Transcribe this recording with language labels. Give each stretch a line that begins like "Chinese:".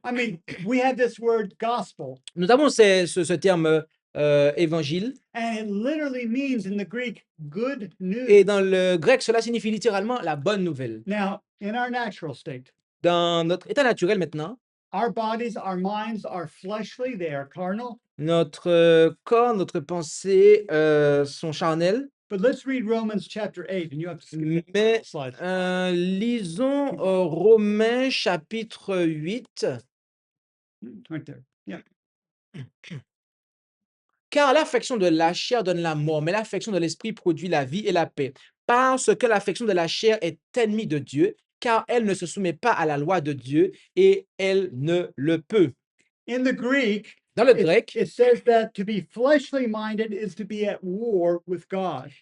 English: I mean, we have this word gospel,
French: Nous avons ce terme évangile,
English: and it literally means in the Greek good news.
French: et dans le grec, cela signifie littéralement la bonne nouvelle.
English: Now, in our natural state,
French: Dans notre état naturel maintenant,
English: our bodies, our minds are fleshly, they are carnal.
French: notre corps, notre pensée sont charnels.
English: But let's read Romans chapter 8, and you have to skip that
French: Mais
English: slide.
French: lisons Romains chapitre 8.
English: Right there. Yeah.
French: Car l'affection de la chair donne la mort, mais l'affection de l'esprit produit la vie et la paix. Parce que l'affection de la chair est ennemie de Dieu, car elle ne se soumet pas à la loi de Dieu et elle ne le peut.
English: In the Greek,
French: Dans le grec,
English: it says that to be fleshly minded is to be at war with God.